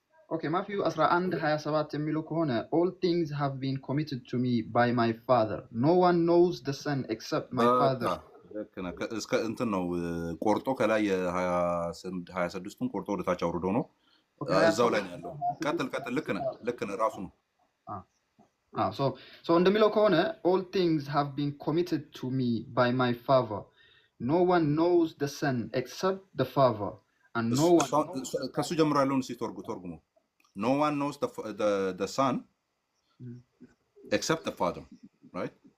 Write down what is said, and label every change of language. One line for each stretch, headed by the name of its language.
Amharic: ኦኬ ማቲው 11:27 የሚለው ከሆነ
English: all things have been committed to me by my father no one knows the son except my father
Amharic: ልክ ነህ። እስከ እንትን ነው ቆርጦ ከላይ የ26ቱን ቆርጦ ወደታች አውርዶ ነው እዛው ላይ ነው ያለው። ቀጥል። ልክ ነህ ራሱ ነው።
English: so
Amharic: እንደሚለው ከሆነ
English: all things have been committed to me by my father no one knows the son except the father and no one
Amharic: ከሱ ጀምሮ ያለውን እስኪ ተርጉሞ
English: no one knows the son except the father, right?